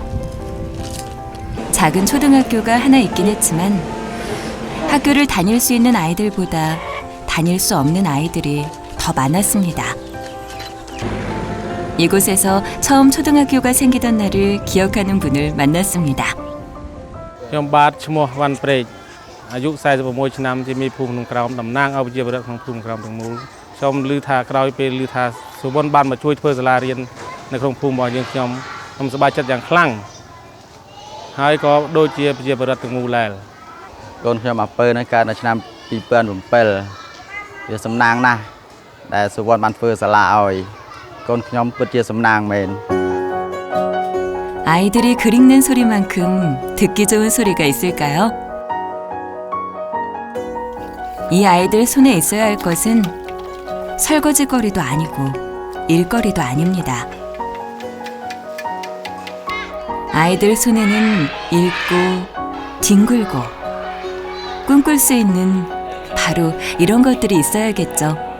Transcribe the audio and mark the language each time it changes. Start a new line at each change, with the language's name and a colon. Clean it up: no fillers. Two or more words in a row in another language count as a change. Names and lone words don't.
Korean: 작은 초등학교가 하나 있긴 했지만 학교를 다닐 수 있는 아이들보다 다닐 수 없는 아이들이 더 많았습니다. 이곳에서 처음 초등학교가 생기던 날을 기억하는 분을 만났습니다.
Khmer: ខ្ញុំបាទឈ្មោះវ៉ាន់ព្រែកអាយុ46ឆ្នាំជាមេភូមិក្នុងក្រោមតំណាងឲ្យប្រជាពលរដ្ឋក្នុងភូមិក្រោមទាំងមូលខ្ញុំឮថាក្រោយពេលឮថាសុវណ្ណបានមកជួយធ្វើសាលារៀននៅក្នុងភូមិរបស់យើងខ្ញុំសប្បាយចិត្តយ៉ាងខ្លាំងហើយក៏ដូចជាប្រជាពលរដ្ឋទាំងមូលដែរ កូនខ្ញុំអាពើនៅកើតនៅឆ្នាំ2007វាសំណាងណាស់ដែលសុវណ្ណបានធ្វើសាលាឲ្យកូនខ្ញុំពិតជាសំណាងមែន
Korean: 아이들이 글 읽는 소리만큼 듣기 좋은 소리가 있을까요? 이 아이들 손에 있어야 할 것은 설거지거리도 아니고 일거리도 아닙니다. 아이들 손에는 읽고 뒹굴고 꿈꿀 수 있는 바로 이런 것들이 있어야겠죠.